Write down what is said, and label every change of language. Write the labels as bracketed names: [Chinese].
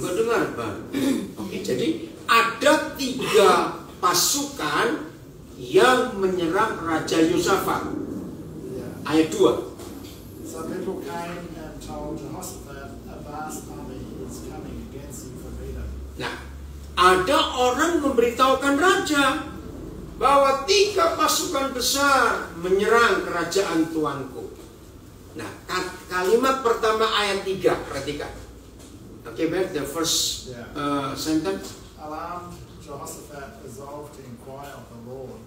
[Indonesian] Nggak dengar, Bang. Oke, jadi ada 3 pasukan yang menyerang Raja Yosafat. [English] Yeah. [Indonesian] Ayat 2. [English] So people came and told Jehoshaphat, a vast army is coming against you from Edom. [Indonesian] Nah, ada orang memberitahukan raja, bahwa 3 pasukan besar menyerang kerajaan tuanku. Nah, kalimat pertama ayat 3, perhatikan. [English] Oke, back the first sentence. Alarmed, Jehoshaphat resolved to inquire of the Lord.